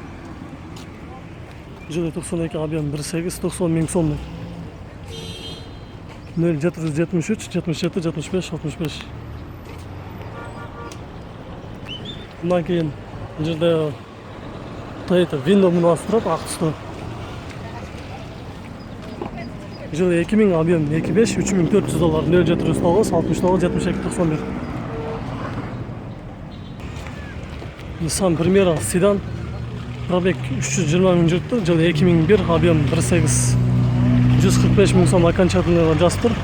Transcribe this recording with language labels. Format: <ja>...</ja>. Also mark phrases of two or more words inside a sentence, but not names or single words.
<ky>Жылы 92 объем 1.8 90 миң сом. 0773 77 75 65.</ky> <uz>Bundan keyin bu yerda Toyota Window munasi turib, aq tusda.</uz> <ky>Жылы 2000 объем 2.5 $3400 0709 69 72 91. Nissan Primera sedan пробег 320 миң жүрүптүр. Жылы 2001 объем 1.8 145 миң сом окончательный жазып тур.</ky>